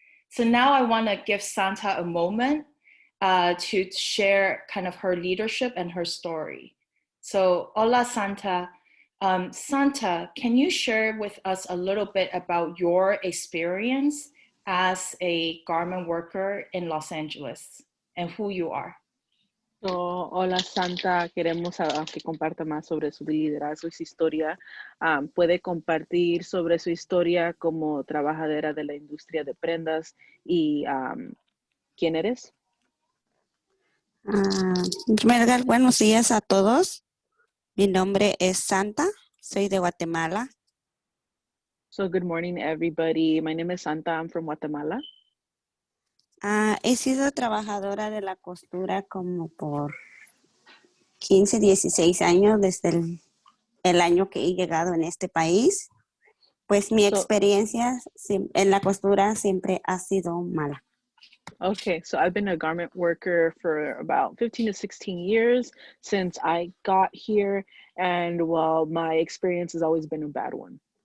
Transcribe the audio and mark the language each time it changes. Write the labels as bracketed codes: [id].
[en] So now I want to give Santa a moment to share kind of her leadership and her story. So, hola, Santa. Santa, can you share with us a little bit about your experience as a garment worker in Los Angeles and who you are? So, hola, Santa. [es] Queremos que comparta más sobre su liderazgo y su historia. Puede compartir sobre su historia como trabajadora de la industria de prendas y ¿quién eres? En primer lugar, buenos días a todos. Mi nombre es Santa, soy de Guatemala. [en] So good morning, everybody. My name is Santa. I'm from Guatemala. [es] He sido trabajadora de la costura como por 15, 16 años desde el año que he llegado en este país. Pues mi experiencia en la costura siempre ha sido mala. [en] Okay, so I've been a garment worker for about 15 to 16 years since I got here, and well, my experience has always been a bad one.